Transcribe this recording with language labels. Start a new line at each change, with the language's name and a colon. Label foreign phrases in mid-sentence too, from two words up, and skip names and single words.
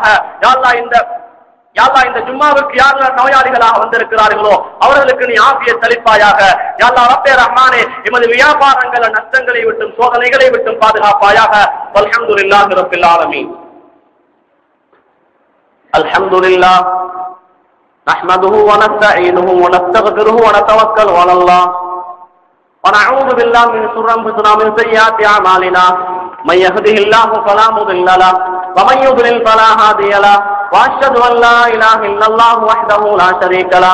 Arabic: يا الله,
Tamil: இந்த ஜும்மாவுக்கு யாரெல்லாம் நோயாளிகளாக வந்திருக்கிறார்களோ அவர்களுக்கு நீ ஆஃபியத் அளிப்பாயாக.
Arabic: يا الله,
Tamil: ரப்பே ரஹ்மானே, எமது வியாபாரங்கள நஷ்டங்களை விட்டும் சோதனைகளை விட்டும் பாதுகாப்பாயாக.
Arabic: الحمد لله رب العالمين. அல்ஹம்துலில்லாஹ் نحمده ونستعينه ونستغفره ونتوكل على الله ونعوذ بالله من شرور أنفسنا ومن سيئات أعمالنا من يهده الله فلا مضل له ومن يضلل فلا هادي له وأشهد أن لا إله إلا الله وحده لا شريك له